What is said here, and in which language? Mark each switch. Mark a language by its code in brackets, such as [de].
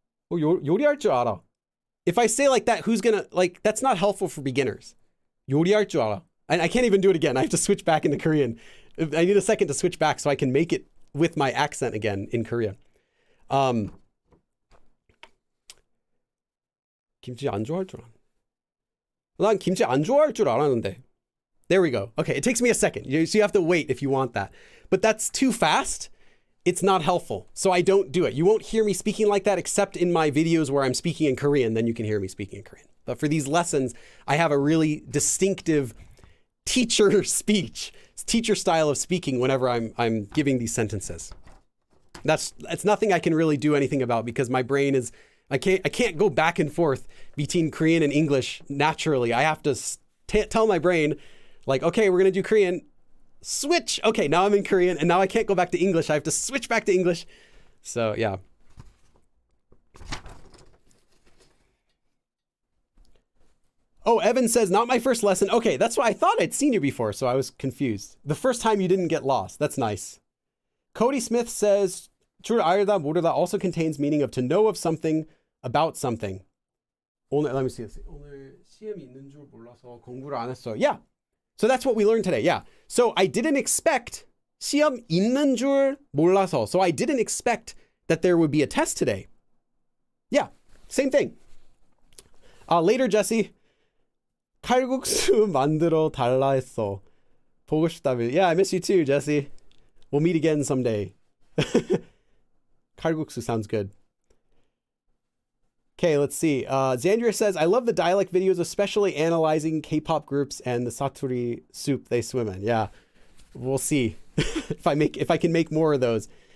[ko] 요리할 줄 알아. [en] If I say like that, that's not helpful for beginners. [ko] 요리할 줄 알아. [en] And I can't even do it again. I have to switch back into Korean. I need a second to switch back so I can make it with my accent again in Korea. [ko] 김치 안 좋아할 줄 알았는데. 난 김치 안 좋아할 줄 알았는데. [en] There we go. Okay, it takes me a second. So you have to wait if you want that. But that's too fast. It's not helpful. So I don't do it. You won't hear me speaking like that except in my videos where I'm speaking in Korean. Then you can hear me speaking in Korean. But for these lessons, I have a really distinctive teacher speech, teacher style of speaking whenever I'm giving these sentences. That's nothing I can really do anything about because my brain is, I can't go back and forth between Korean and English naturally. I have to tell my brain, like, okay, we're going to do Korean. Switch. Okay, now I'm in Korean and now I can't go back to English. I have to switch back to English. So, yeah. Oh, Evan says, not my first lesson. Okay, that's why I thought I'd seen you before, so I was confused. The first time you didn't get lost. That's nice. Cody Smith says, [ko] 줄 알다 모르다 [en] also contains meaning of to know of something about something. 오늘, let me see this. [ko] 오늘 시험이 있는 줄 몰라서 공부를 안 했어. [en] Yeah. So that's what we learned today. Yeah. So I didn't expect [ko] 시험 있는 줄 몰라서. [en] So I didn't expect that there would be a test today. Yeah. Same thing. Later, Jesse. [ko] 칼국수 만들어 달라 했어. 보고 싶다며. [en] Yeah, I miss you too, Jesse. We'll meet again someday. 칼국수 sounds good. Okay, let's see. Xandria says, I love the dialect videos, especially analyzing K-pop groups and the saturi soup they swim in. Yeah, we'll see if I can make more of those.